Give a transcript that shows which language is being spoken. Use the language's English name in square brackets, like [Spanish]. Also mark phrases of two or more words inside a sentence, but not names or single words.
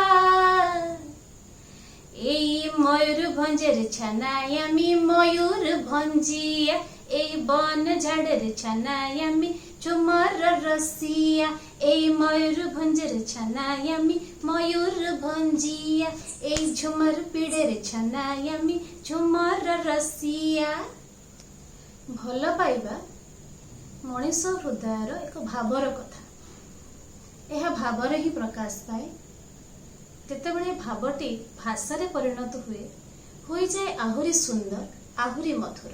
[Bangla] এই ময়ূরভঞ্জের ছানায় আমি ময়ূরভঞ্জিয়া, এই বন ঝাড়ের ছানায় আমি ঝুমর রসিয়া। এই ময়ূরভঞ্জের ছানায় আমি ময়ূরভঞ্জিয়া, এই ঝুমর পিড়ের ছানায় আমি ঝুমর রসিয়া। [Odia] ଭଲ ପାଇବା ମଣିଷ ହୃଦୟର ଏକ ଭାବର କଥା। ଏହା ଭାବରେ ହିଁ ପ୍ରକାଶ ପାଏ। ଯେତେବେଳେ ଭାବଟି ଭାଷାରେ ପରିଣତ ହୁଏ, ହୋଇଯାଏ ଆହୁରି ସୁନ୍ଦର, ଆହୁରି ମଧୁର।